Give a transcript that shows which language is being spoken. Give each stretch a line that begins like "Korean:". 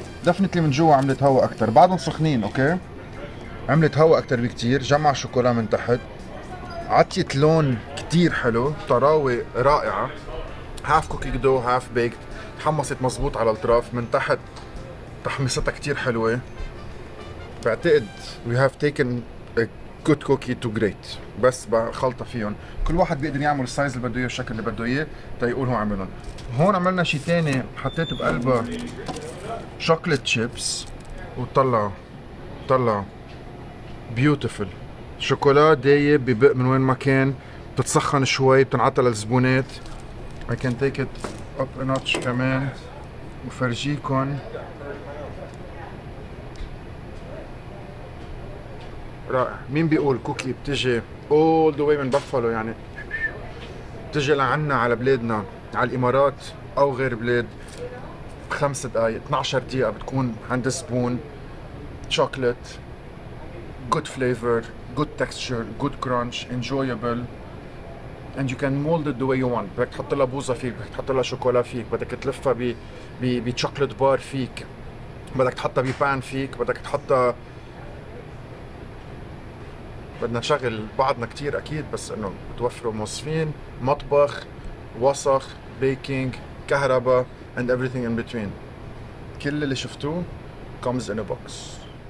Arabic: دفنتلي من جوا عملت هوا اكتر، بعدهم سخنين اوكي. عملت هوا اكتر بكتير، جمع شوكولا من تحت، عطيت لون كتير حلو، طراوة رائعة.
English: half cookie dough half baked,
Arabic: تحمصت مزبوط على الاطراف من تحت، تحميصتها كتير حلوة. بعتقد
English: we have taken a good cookie to great،
Arabic: بس بخلطة فيهم. كل واحد بيقدر يعمل السايز اللي بده اياه والشكل اللي بده اياه تيقول هو عملهم. هون عملنا شي تاني، حطيت بقلبها شوكليت شيبس طلع بيوتيفل. شوكولا دايب ببق من وين ما كان، بتتسخن شوي، بتنعطى للزبونات.
English: I can take it up a notch
Arabic: كمان وفرجيكن. رائع. مين بيقول كوكي بتجي
English: all the way
Arabic: من بافالو، يعني بتجي لعنا على بلادنا على الامارات او غير بلاد ب5 دقايق 12 دقيقة بتكون عند سبون.
English: chocolate, good flavor, good texture, good crunch, enjoyable, and you can mold it the way you want.
Arabic: بدك تحط لها بوظة فيك، بدك تحط لها شوكولا فيك، بدك تلفها بشوكولات بار فيك، بدك تحطها ببان فيك، بدك تحطها. بدنا نشغل بعضنا كتير اكيد، بس انه بتوفروا موظفين، مطبخ، وسخ، بيكينج، كهرباء
English: and everything in between.
Arabic: كل اللي شفتوه
English: comes in a box.